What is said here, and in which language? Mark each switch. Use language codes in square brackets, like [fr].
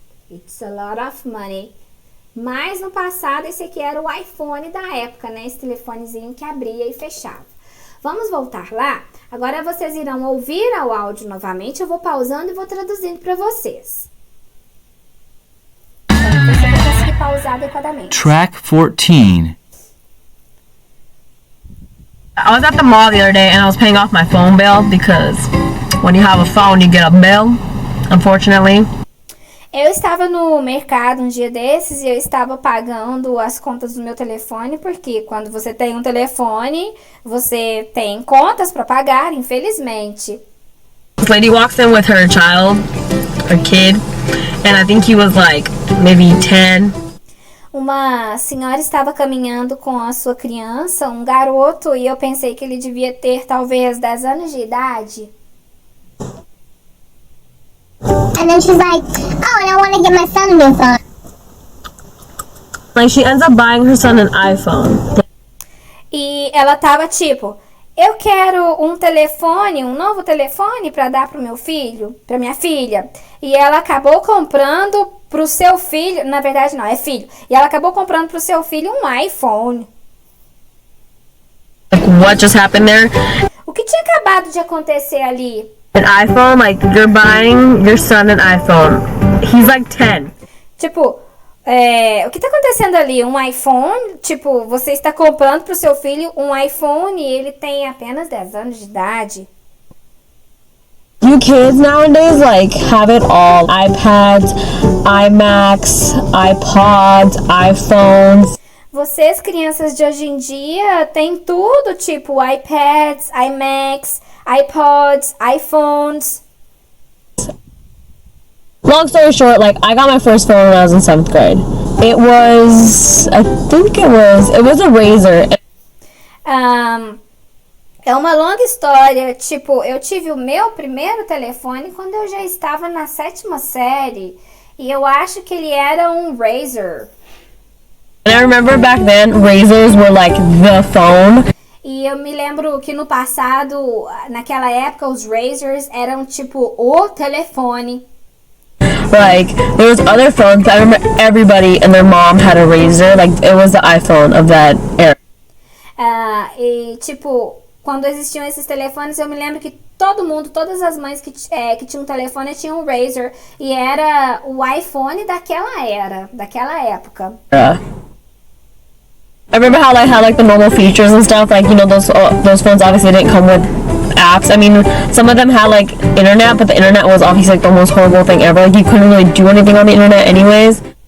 [en] It's a lot of money. [pt] Mas no passado esse aqui era o iPhone da época, né? Esse telefonezinho que abria e fechava. Vamos voltar lá? Agora vocês irão ouvir o áudio novamente. Eu vou pausando e vou traduzindo para vocês. Você vai conseguir pausar adequadamente. [en] Track 14. I was at the mall the other day and I was paying off my phone bill because when you have a phone you get a bill, unfortunately. [pt] Eu estava no mercado um dia desses e eu estava pagando as contas do meu telefone, porque quando você tem um telefone, você tem contas para pagar, infelizmente. [en] This lady walks in with her child, her kid, and I think he was like maybe 10. [pt] Uma senhora estava caminhando com a sua criança, um garoto, e eu pensei que ele devia ter talvez 10 anos de idade. [en] And then she's like, oh, and I want to get my son a new phone. Like she ends up buying her son an iPhone. [pt] E ela tava tipo, eu quero um telefone, um novo telefone para dar pro meu filho, pra minha filha. E ela acabou comprando pro seu filho, na verdade não, é filho. E ela acabou comprando pro seu filho um iPhone. [en] Like what just happened there? [pt] O que tinha acabado de acontecer ali? [en] An iPhone, like you're buying your son an iPhone. He's like 10. [pt] Tipo, o que tá acontecendo ali? Um iPhone? Tipo, você está comprando pro seu filho um iPhone e ele tem apenas 10 anos de idade. [en] You kids nowadays like have it all. iPads, iMacs, iPods, iPhones. [pt] Vocês, crianças de hoje em dia, têm tudo, tipo iPads, iMacs, iPods, iPhones. [en] Long story short, like I got my first phone when I was in 7th grade. It was a Razr. [pt] É uma longa história, tipo, eu tive o meu primeiro telefone quando eu já estava na 7ª série. E eu acho que ele era um Razr. [en] And I remember back then, Razrs were like the phone. [pt] E eu me lembro que no passado, naquela época, os Razrs eram tipo o telefone. [en] Like, there was other phones. I remember everybody and their mom had a Razr. Like, it was the iPhone of that era. [pt] E tipo, quando existiam esses telefones, eu me lembro que todo mundo, todas as mães que tinham um telefone tinham um Razr. E era o iPhone daquela era, daquela época. [en] I remember how like had like the normal features and stuff. Like, you know, those phones obviously didn't come with apps. I mean, some of them had like internet, but the internet was obviously like the most horrible thing ever. Like, you couldn't really do anything on the internet anyways.